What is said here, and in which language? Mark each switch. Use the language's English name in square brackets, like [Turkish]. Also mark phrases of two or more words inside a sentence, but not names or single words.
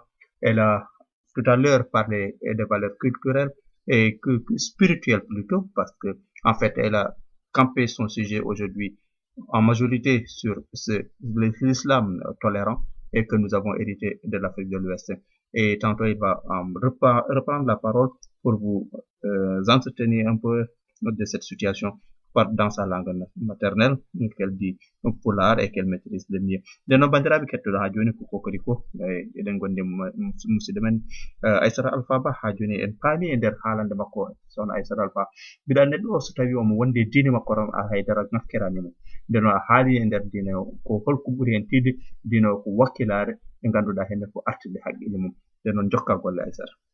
[French] Elle a tout à l'heure parlé des valeurs culturelles et spirituelles plutôt, parce que en fait, elle a campé son sujet aujourd'hui en majorité sur l'islam tolérant et que nous avons hérité de l'Afrique de l'Ouest. Et tantôt, il va reprendre la parole pour vous entretenir un peu de cette situation dans sa langue maternelle qu'elle dit pulaar et qu'elle maîtrise le mieux. [Fula] Nden noon bandiraɓe kettoɗo ha joni ko Kokoriko eɗen gondi musidɗo men Aissata Alpha Ba ha joni en paami e nder haalande makko sohna Aissata Alpha mbiɗa neɗɗo o so tawi omo wonde diine makko tan haydara nafkiranimo nden noon a haali e nder diine o ko holko ɓuuri hen tiide diine o ko wakkilare ɓe ganduɗa henne ko artude haqqille mum nden noon jokka golle Aissata.